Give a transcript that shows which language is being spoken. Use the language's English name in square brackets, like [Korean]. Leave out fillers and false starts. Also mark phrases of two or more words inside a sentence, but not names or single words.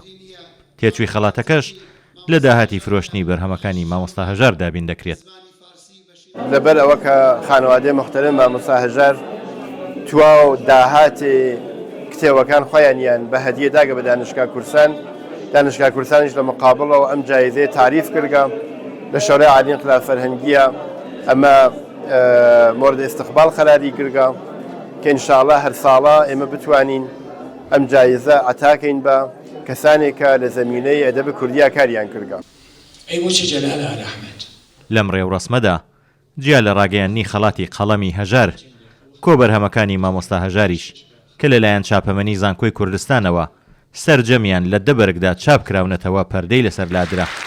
[Central Kurdish] تێچووی خەڵاتەکەش لە داهاتی فرۆشتنی بەرهەمەکانی مامۆستا هەژار دابین دەکرێت. لەبەر ئەوە کە خانەوادەی مختلف مامۆستا هەژار تواو داهاتی کتێوەکان خۆیانیان بە هەدیە داگە بە دانشگا کورسان، دانشگا کورسانیش لە مقابڵەوە ئەم جایزەیە تعریف کردگە لە شەڕی عالی انقلاب فەرهەنگیە ئەمە مورد استقبال قەراری گرگە کە ئینشاءڵڵا هەر ساڵە ئێمە بتوانین ئەم جایزە عتاکەین بە کەسانێکە لە زەمینەی ئەدەبی کوردیا کاریان کردگە. لەم ڕێوڕەسمەدا جیا لە ڕاگەیاندنی خەڵاتی قەڵەمی هەژار کۆبەرهەمەکانی مامۆستا هەژاریش کە لەلایەن چاپەمەنی زانکۆی کوردستانەوە سەرجەمیان لە دەبەرگدا چاپ کراونەتەوە پەردەی لەسەر لادرا.